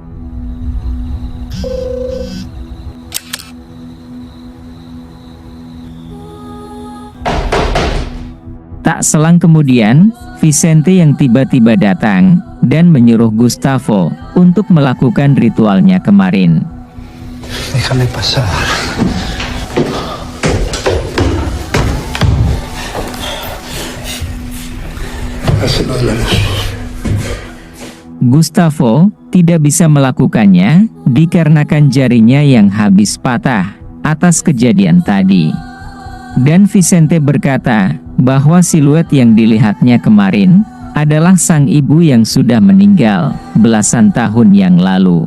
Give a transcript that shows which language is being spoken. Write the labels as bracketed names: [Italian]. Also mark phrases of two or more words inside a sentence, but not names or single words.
[Indonesian] Tak selang kemudian, Vicente yang tiba-tiba datang, dan menyuruh Gustavo untuk melakukan ritualnya kemarin. [Spanish] Déjame pasar. Hazlo de la luz. [Indonesian] Gustavo tidak bisa melakukannya, dikarenakan jarinya yang habis patah atas kejadian tadi. Dan Vicente berkata bahwa siluet yang dilihatnya kemarin adalah sang ibu yang sudah meninggal belasan tahun yang lalu.